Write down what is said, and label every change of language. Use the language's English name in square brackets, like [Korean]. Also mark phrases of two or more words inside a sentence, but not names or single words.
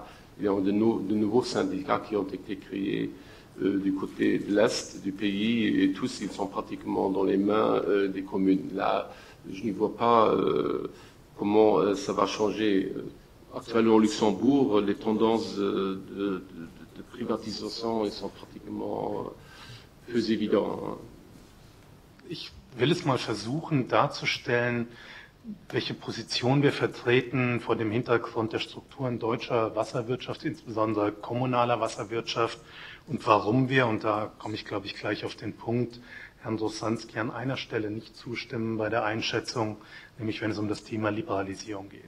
[French] Il y a de nouveaux syndicats qui ont été créés du côté de l'Est du pays, et tous, ils sont pratiquement dans les mains des communes. Là, je n'y vois pas comment ça va changer. Actuellement, au Luxembourg, les tendances de de privatisation, ils sont pratiquement peu évidents. [German] Ich will es mal versuchen darzustellen, welche Position wir vertreten vor dem Hintergrund der Strukturen deutscher Wasserwirtschaft, insbesondere kommunaler Wasserwirtschaft, und warum wir, und da komme ich, glaube ich, gleich auf den Punkt, Herrn Rosanski an einer Stelle nicht zustimmen bei der Einschätzung, nämlich wenn es um das Thema Liberalisierung geht.